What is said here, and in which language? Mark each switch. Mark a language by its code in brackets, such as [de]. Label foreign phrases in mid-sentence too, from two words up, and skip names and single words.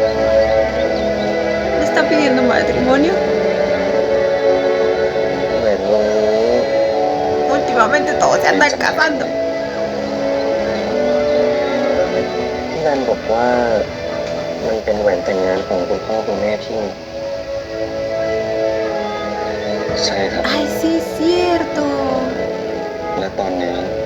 [es] ¿Le está pidiendo matrimonio? [th] เหมือนวงนี้ [es] Últimamente todos se andan casando. [th] พี่นันบอกว่ามันเป็นแหวนแต่งงานของคุณพ่อคุณแม่พี่ใช่ครับ [es] Ay, sí, es cierto. [th] และตอนนี้